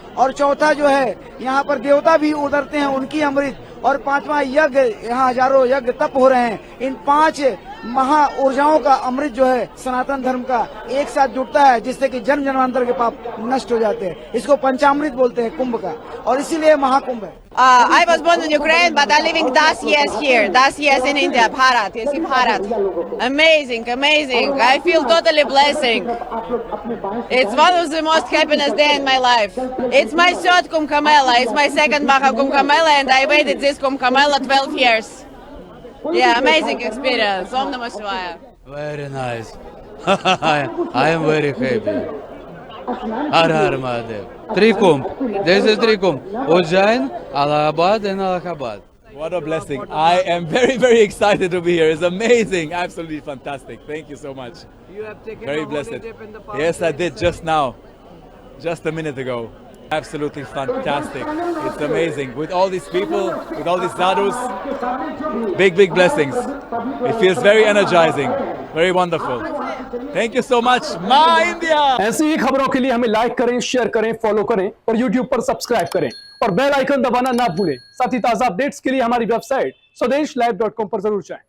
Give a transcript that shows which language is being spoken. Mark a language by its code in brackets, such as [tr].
[hi] और चौथा जो है यहाँ पर देवता भी उतरते हैं, उनकी अमृत। और पांचवा यज्ञ, यहाँ हजारों यज्ञ तप हो रहे हैं, इन 5 महा ऊर्जाओं का अमृत जो है सनातन धर्म का एक साथ जुटता है, जिससे कि जन्म जन्मांतर के पाप नष्ट हो जाते हैं। इसको पंचामृत बोलते हैं कुंभ का, और इसीलिए महाकुंभ है। [en] I was born in Ukraine, but I'm living 10 years here, 10 years in India, Bharat, yes, in Bharat. Amazing, amazing. I feel totally blessing. It's one of the most happiness day in my life. It's my third Kumbh Mela, it's my second Maha Kumbh Mela, and I waited this Kumbh Mela 12 years. Yeah, amazing experience. [sa] Om Namah Shivaya. [en] Very nice. I am very happy. Har Har Mahadev. 3 Kumbh. This is 3 Kumbh. Ujjain, Allahabad and Allahabad. What a blessing. I am very, very excited to be here. It's amazing. Absolutely fantastic. Thank you so much. You have taken Very a holy blessed. dip in the past. Yes, I did just now. Just a minute ago. Absolutely fantastic. It's amazing. With all these people, with all these sadhus, big, big blessings. It feels very energizing. Very wonderful. Thank you so much, My India! [hi] ऐसी ही खबरों के लिए हमें like करें, share करें, follow करें और YouTube पर सब्सक्राइब करें और बेल आइकन दबाना ना भूलें। साथ ही ताज़ा अपडेट्स के लिए हमारी वेबसाइट swdeshlive.com पर जरूर जाएं।